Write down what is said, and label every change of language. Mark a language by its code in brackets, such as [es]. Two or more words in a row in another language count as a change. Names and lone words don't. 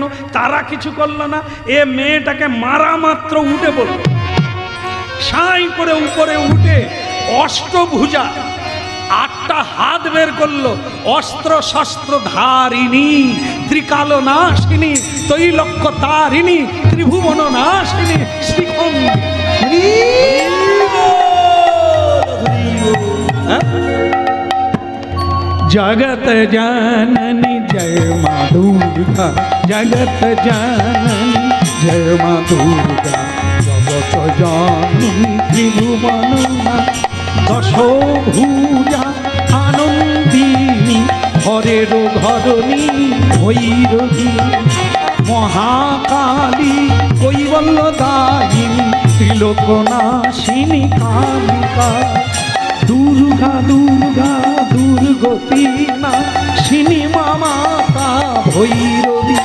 [bn] তারা কিছু করলো না, এ মেয়েটাকে মারা মাত্র উঠে পড়ল, সাই করে উপরে উঠে অষ্টভুজা 8টা হাত বের করলো, অস্ত্র শস্ত্র ধারিণী, ত্রিকাল নাশিনী, তৈলক্য তারিণী, ত্রিভুবন নাশিনী, শ্রীখণ্ডী। [hi] जगत जननी जय माँ दुर्गा, जगत जननी जय माँ दुर्गा, जगत जननी त्रिभुवन दशो भुजा आनंदिनी, हरेर घरणी भैरवी, [sa] महाकाली कैवल्यदायिनी, त्रिलोकनाशिनी कालिका, दुर्गा दुर्गा दुर्गति नाशिनी माता भैरवी।